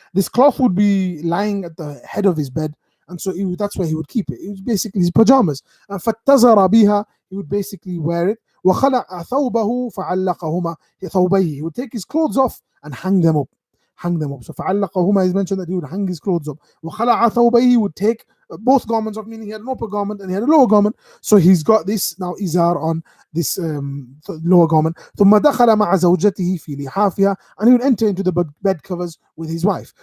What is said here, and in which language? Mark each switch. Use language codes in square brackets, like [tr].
[en] This cloth would be lying at the head of his bed, and so that's where he would keep it. It was basically his pajamas. [ar] فاتزر بها, [en] he would basically wear it. [ar] وخلع ثوبه فعلقهما ثوبيه. [en] He would take his clothes off and hang them up. So فعلقهما is mentioned that he would hang his clothes up. [ar] وخلع ثوبيه, [en] he would take both garments off, meaning he had an upper garment and he had a lower garment. So he's got this now izar on this lower garment. [ar] ثم دخل مع زوجته في لحافها, [en] and he would enter into the bed covers with his wife.